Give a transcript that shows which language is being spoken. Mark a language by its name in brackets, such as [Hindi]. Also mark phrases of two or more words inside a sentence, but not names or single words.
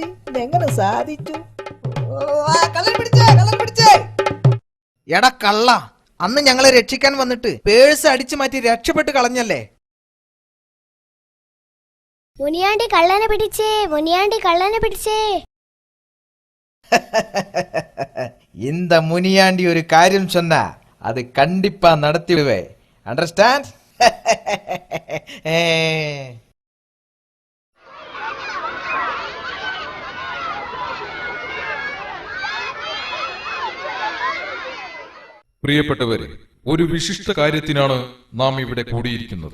[Malayalam] ഇതെങ്ങനെ സാധിച്ചു? എടാ കള്ള, അന്ന് ഞങ്ങളെ രക്ഷിക്കാൻ വന്നിട്ട് പേഴ്സ് അടിച്ചു മാറ്റി രക്ഷപ്പെട്ട് കളഞ്ഞല്ലേ? മുനിയാണ്ടി കള്ളനെ പിടിച്ചേ, മുനിയാണ്ടി കള്ളനെ പിടിച്ചേ. [Tamil] இந்த முனியாண்டி ஒரு காரியம் சொன்னா அது கண்டிப்பா நடத்திடுவே. அண்டர்ஸ்டாண்ட்? [Malayalam] പ്രിയപ്പെട്ടവരെ, ഒരു വിശിഷ്ട കാര്യത്തിനാണ് നാം ഇവിടെ കൂടിയിരിക്കുന്നത്.